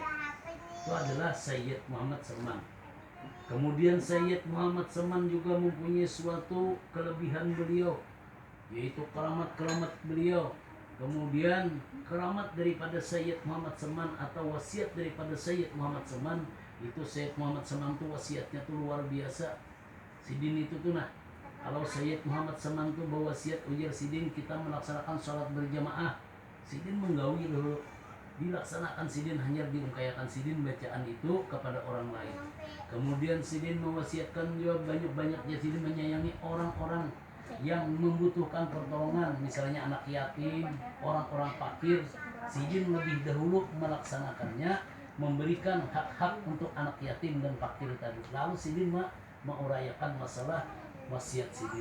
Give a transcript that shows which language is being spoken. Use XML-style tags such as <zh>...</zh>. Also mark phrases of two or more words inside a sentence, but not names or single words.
<id>Itu adalah Sayyid Muhammad Salman. Kemudian Sayyid Muhammad Salman juga mempunyai suatu kelebihan beliau, yaitu keramat-keramat beliau. Kemudian keramat daripada Sayyid Muhammad Salman atau wasiat daripada Sayyid Muhammad Salman, itu Sayyid Muhammad Salman itu wasiatnya tuh luar biasa. Sidin itu tuh nah, kalau Sayyid Muhammad Salman tuh berwasiat, ujar Sidin, kita melaksanakan sholat berjamaah. Sidin menggawi dulu, dilaksanakan Sidin, hanya diungkayakan Sidin bacaan itu kepada orang lain. Kemudian Sidin mewasiatkan juga banyak-banyaknya Sidin menyayangi orang-orang yang membutuhkan pertolongan, misalnya anak yatim, orang-orang fakir. Sidin lebih dahulu melaksanakannya, memberikan hak-hak untuk anak yatim dan fakir tadi. Lalu Sidin mengurayakan masalah wasiat Sidin.</id>